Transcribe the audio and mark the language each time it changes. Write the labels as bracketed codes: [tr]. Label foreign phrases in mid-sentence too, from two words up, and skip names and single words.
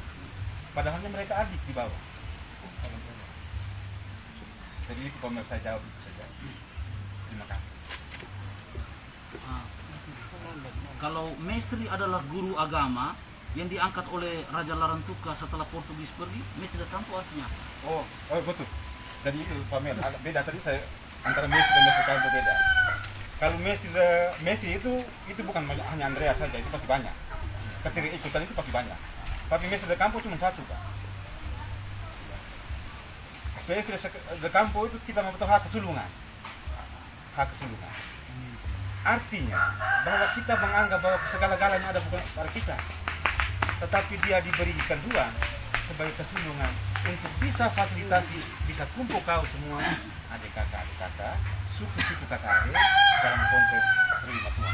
[id] Padahalnya mereka adik di bawah. Jadi itu Pamel saya jawab itu saja. Terima kasih. Kalau mestri adalah guru agama yang diangkat oleh Raja Larantuka setelah Portugis pergi, [pt] mestri de campo [id] artinya? Oh betul. Jadi itu Pamel, beda tadi saya antara mestri dan [pt] mestri campo [id] beda. Kalau mestri itu bukan hanya Andrea saja, itu pasti banyak. Ketika ikutan itu pasti banyak. Tapi [pt] mestri de campo [id] cuma satu Pak. [pt] Mestri de campo [id] itu kita membutuhkan hak kesulungan. Artinya bahwa kita menganggap bahwa segala-galanya ada bukan pada kita, tetapi dia diberikan dua sebagai kesulungan untuk bisa fasilitasi, bisa kumpul kau semua adik kakak, suku-suku kakak dalam konteks terima semua.